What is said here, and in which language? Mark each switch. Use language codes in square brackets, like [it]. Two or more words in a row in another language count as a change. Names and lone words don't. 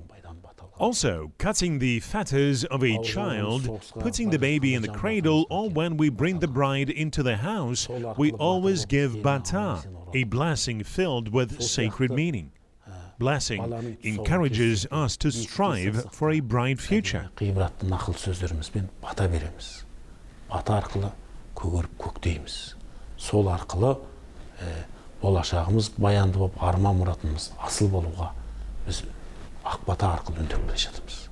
[en] Also, cutting the fetters of a child, putting the baby in the cradle, or when we bring the bride into the house, we always give bata, a blessing filled with sacred meaning. blessing encourages us to strive for a bright future. [kk] Ғибратты нақыл сөздерімізбен бата береміз. Бата арқылы көгеріп көктейміз. Сол арқылы болашағымыз баянды болып, арман мұратымыз асыл болуға біз ақ бата арқылы үндеп келе жатырмыз.